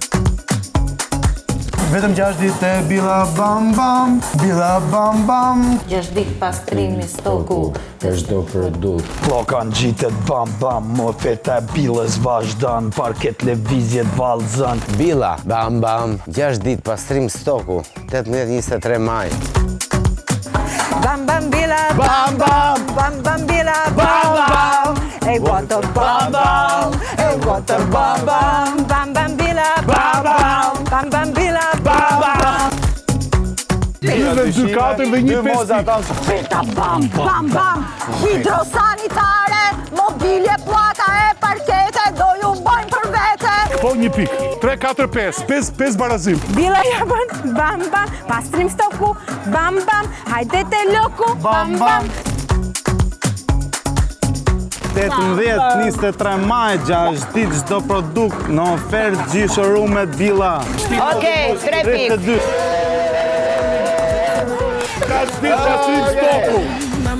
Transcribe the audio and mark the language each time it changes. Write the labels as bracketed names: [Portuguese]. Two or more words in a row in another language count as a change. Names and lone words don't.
[Albanian] Vetëm 6 ditë e Billa Bam Bam, Billa Bam Bam. 6 ditë pastrimi stoku për çdo produkt. Klokan gjitet Bam Bam, oferta e Billës vazhdon, parket lëvizjet vallëzon. Billa Bam Bam, 6 ditë pastrim stoku, 18-23 maj. Bam Bam Billa Bam Bam, Bam Bam Billa Bam Bam. [English] Hey what a Bam Bam, hey what a Bam Bam. [Albanian] Bam Bam Billa Bam Bam, Bam Bam Billa Bam Bam. 2-4 dhe 1-5. Filta Bam Bam Bam, hidrosanitare, mobilje, pllaka e parkete, do ju bojnë për vete. Po 1 pik. 3-4-5. 5 barazim. Billa ja bën Bam Bam, pastrim stoku Bam Bam, hajde te loku Bam Bam. 18-23 maj, 6 ditë çdo produkt në ofertë gjithë showroomet Billa. Okej, 3 pikë. 6 ditë pastrim stoku.